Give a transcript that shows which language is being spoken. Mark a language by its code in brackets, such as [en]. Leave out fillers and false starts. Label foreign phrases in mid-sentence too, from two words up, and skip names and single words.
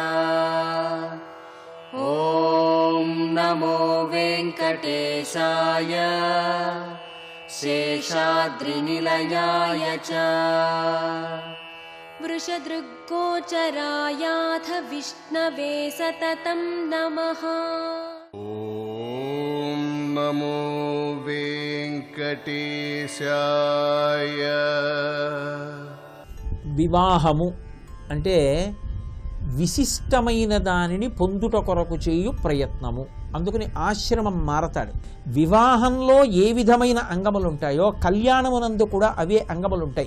[sa] ॐ नमो वेङ्कटेशाय शेषाद्रिनिलयाय च। वृषदृग्गोचरायाथ विष्णवे सततं नमः। ॐ नमो वेङ्कटेशाय। [te] వివాహము అంటే విశిష్టమైన దానిని పొందుట కొరకు చేయు ప్రయత్నము. అందుకని ఆశ్రమం మారతాడు. వివాహంలో ఏ విధమైన అంగములు ఉంటాయో కళ్యాణమునందు కూడా అవే అంగములు ఉంటాయి.